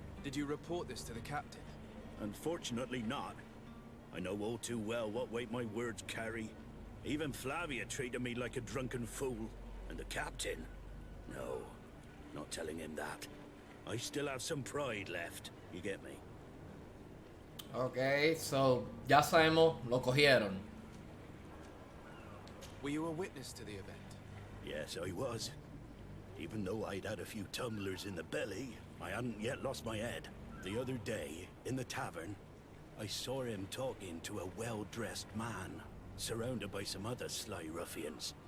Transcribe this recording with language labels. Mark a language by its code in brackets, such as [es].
[en] Did you report this to the captain? Unfortunately not. I know all too well what weight my words carry. Even Flavia treated me like a drunken fool. And the captain? No, not telling him that. I still have some pride left. You get me? [es] Ok, so ya sabemos, lo cogieron. [en] Were you a witness to the event? Yes, I was. Even though I'd had a few tumblers in the belly, I hadn't yet lost my head. The other day, in the tavern, I saw him talking to a well-dressed man, surrounded by some other sly ruffians.